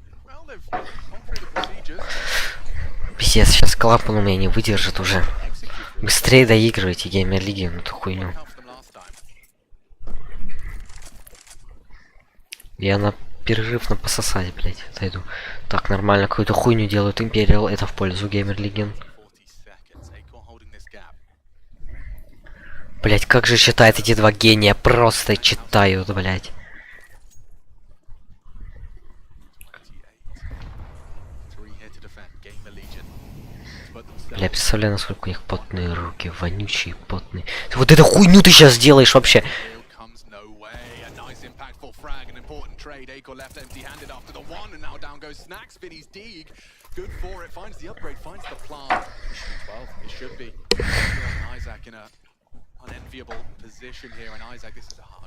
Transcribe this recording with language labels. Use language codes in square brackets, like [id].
[en] Well, they've gone through the procedures. [ru] Пиздец, сейчас клапан у меня не выдержит уже. Быстрее доигрывайте Геймер Лиги, ну эту хуйню. [en] Helped them last time. [ru] Я на перерыв на пососать, блять, отойду. Так, нормально, какую-то хуйню делают Империал, это в пользу Геймер Леген. [en] 40 seconds. Acorn holding this gap. [ru] Блять, как же читают эти два гения, просто читают, блять. [en] 28. 3 here to defend. Gamer Legion. But [ru] Бля, представляю, насколько у них потные руки, вонючие, потные. Вот эту хуйню ты сейчас делаешь вообще. [en] Hill comes no way. A nice impactful frag, an important trade. Acorn left empty-handed after the one, and now down goes Snacks. Vinny's Deeg. Good for it. Finds the upgrade, finds the plant. 12. It should be. Isaac in a unenviable position here, and Isaac, this is a hard.